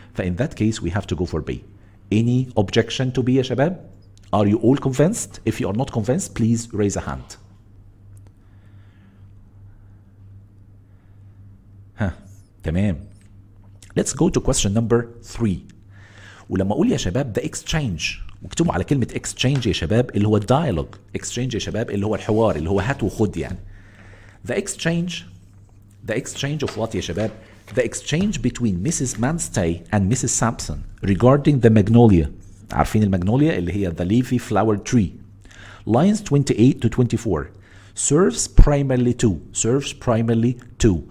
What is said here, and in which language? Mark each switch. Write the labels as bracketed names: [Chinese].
[English] فin that case we have to go for B. Any objection to B [Arabic] يا شباب? [English] Are you all convinced? If you are not convinced, please raise a hand. [Arabic] تمام. [English] Let's go to question number 3. [Arabic] ولما اقول يا شباب ده exchange، واكتبوا على كلمة exchange يا شباب اللي هو dialogue. exchange يا شباب اللي هو الحوار، اللي هو هات وخد يعني. [English] The exchange of what [Arabic] يا شباب؟ [English] The exchange between Mrs. Manstey and Mrs. Sampson regarding the magnolia. [Arabic] عارفين المagnolia اللي هي [English] the leafy flower tree. Lines 28 to 24 serves primarily to.